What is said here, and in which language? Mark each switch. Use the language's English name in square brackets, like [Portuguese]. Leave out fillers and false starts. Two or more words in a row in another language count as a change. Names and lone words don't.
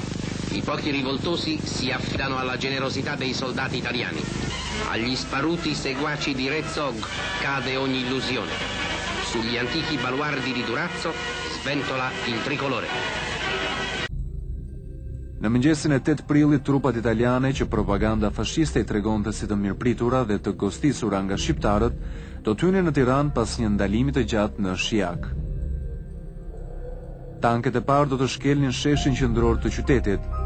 [Italian] I pochi rivoltosi si affidano alla generosità dei soldati italiani. Agli sparuti seguaci di Re Zog cade ogni illusione. Sugli antichi baluardi di Durazzo sventola il tricolore. [Albanian] Në mëngjesin e 8 prillit, trupat italiane që propaganda fashiste i tregonte si të mirëpritura dhe të gostisura nga shqiptarët, do të hynin në Tiranë pas një ndalimi të gjatë në Shijak. Tanket e parë do të shkelnin sheshin qendror të qytetit.